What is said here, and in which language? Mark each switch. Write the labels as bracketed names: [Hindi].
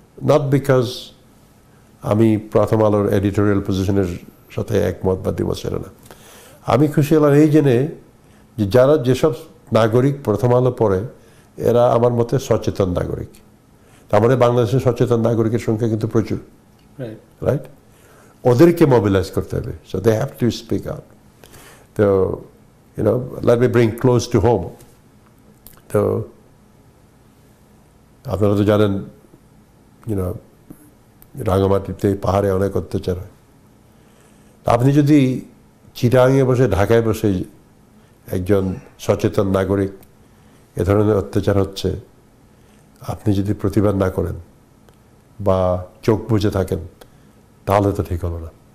[English] not because [Bangla] আমি প্রথম আলোর এডিটোরিয়াল পজিশনের সাথে একমত বা দ্বিমত ছিল না, আমি খুশি হলাম এই জেনে যে যেসব নাগরিক প্রথম আলো পড়ে, এরা আমার মতে সচেতন নাগরিক। তার মানে বাংলাদেশের সচেতন নাগরিকের সংখ্যা কিন্তু প্রচুর, রাইট? ওদেরকে মোবিলাইজ করতে হবে, [English] So they have to speak out. [Bangla] তো [English] let me bring close to home. [Bangla] তো আপনারা তো জানেন, রাঙামাটিতে পাহাড়ে অনেক অত্যাচার হয়। আপনি যদি চিটাগাঙে বসে, ঢাকায় বসে একজন সচেতন নাগরিক, এ ধরনের অত্যাচার হচ্ছে, আপনি যদি প্রতিবাদ না করেন বা চোখ বুজে থাকেন, তাহলে তো ঠিক হলো না।